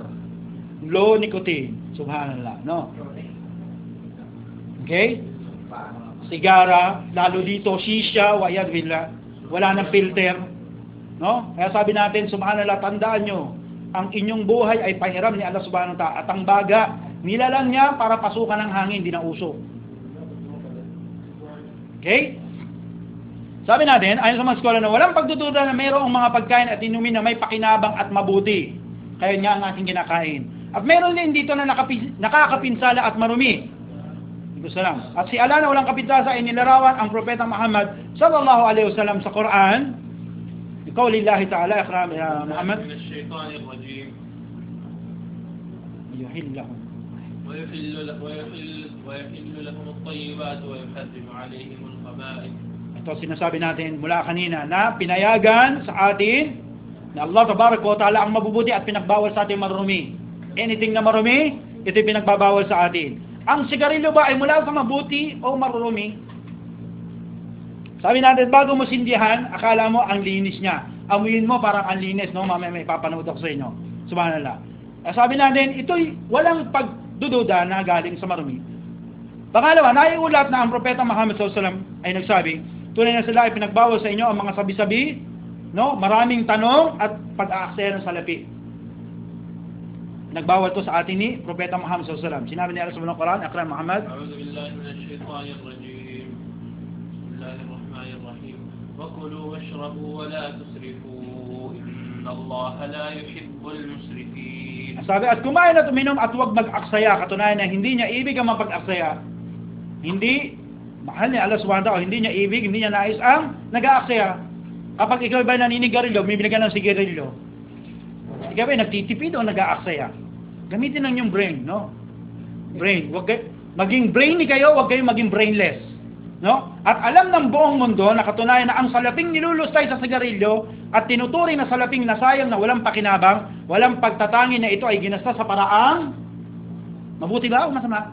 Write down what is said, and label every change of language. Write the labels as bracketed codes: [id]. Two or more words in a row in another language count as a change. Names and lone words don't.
[en] Low nicotine. Subhanallah. No? Okay? [tl] Sigara, lalo dito, shisha, [ar] والعياذ بالله. [tl] Wala nang filter. No? Kaya sabi natin, subhanallah, tandaan nyo, ang inyong buhay ay pahiram ni Allah [ar] سبحانه وتعالى. [tl] At ang baga, nilalang niya para pasukan ng hangin, hindi na usok. Okay? Sabi natin, ayon sa mga scholar na walang pagdududa na mayroong mga pagkain at inumin na may pakinabang at mabuti. Kaya nga ang ating kinakain. At meron din dito na nakakapinsala at marumi. Gusto lang. At si Allah na walang kapinsala ay nilarawan ang Propeta Muhammad [ar] صلى الله عليه وسلم [tl] sa Quran. [ar] Ikaw لله تعالى، إكرام يا محمد. يحل لهم. ويحل لهم الطيبات ويحرم عليهم الخبائث. [tl] Ito sinasabi natin mula kanina na pinayagan sa atin na [ar] الله تبارك وتعالى [tl] ang mabubuti at pinagbawal sa atin marumi. Anything na marumi, ito pinagbabawal sa atin. Ang sigarilyo ba ay mula sa mabuti o marumi? Sabi natin, bago mo sindihan, akala mo ang linis niya. Amuyin mo parang ang linis, no? Mamaya may papanood ako sa inyo. Subhanallah. Sabi natin, ito'y walang pagdududa na galing sa marumi. Pangalawa, naiulat na ang Propeta Muhammad SAW ay nagsabi, tunay na sila ay pinagbawal sa inyo ang mga sabi-sabi, no? Maraming tanong at pag-aaksaya ng salapi. Nagbawal to sa atin ni Propeta Muhammad SAW. Sinabi ni Allah sa Quran, Akram Muhammad, [ar] أعوذ بالله من الشيطان الرجيم. بسم الله الرحمن الرحيم. وكلوا واشربوا ولا تسرفوا إن الله لا يحب المسرفين. [tl] Sabi, at kumain at uminom at huwag mag-aksaya. Katunayan na hindi niya ibig ang mapag-aksaya. Hindi, mahal niya Allah [ar] سبحانه وتعالى, [tl] hindi niya ibig, hindi niya nais ang nag-aaksaya. Kapag ikaw ba naninigarilyo, bibili ka ng sigarilyo. Ikaw ba nagtitipid o nag-aaksaya? Gamitin lang yung brain, no? Brain. Maging brainy kayo, huwag kayong maging brainless. No? At alam ng buong mundo na katunayan na ang salaping nilulustay sa sigarilyo at tinuturing na salaping nasayang na walang pakinabang, walang pagtatangi na ito ay ginasta sa paraang mabuti ba o masama?